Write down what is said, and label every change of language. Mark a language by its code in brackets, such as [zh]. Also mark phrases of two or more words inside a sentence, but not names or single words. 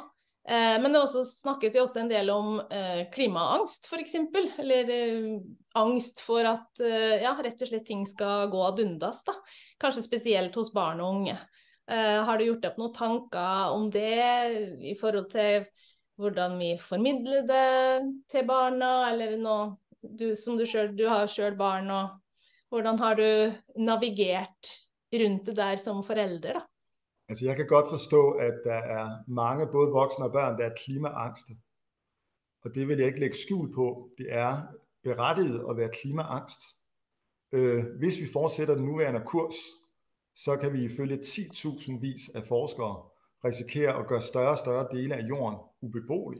[no] Men det også snakkes jo også en del om klimaangst for eksempel, eller angst for at ja, rett og slett ting skal gå ad undas da, kanskje spesielt hos barn og unge. Har du gjort opp noen tanker om det i forhold til hvordan vi formidler det til barna, eller noe? Du har selv barn, og hvordan har du navigert rundt det der som forælder da? [da] Altså jeg kan godt forstå, at der er mange, både voksne og børn, der er klimaangste. Og det vil jeg ikke lægge skjul på. Det er berettiget at være klimaangst. Hvis vi fortsætter den nuværende kurs, så kan vi ifølge 10.000 vis af forskere risikere at gøre større og større dele af jorden ubeboelige.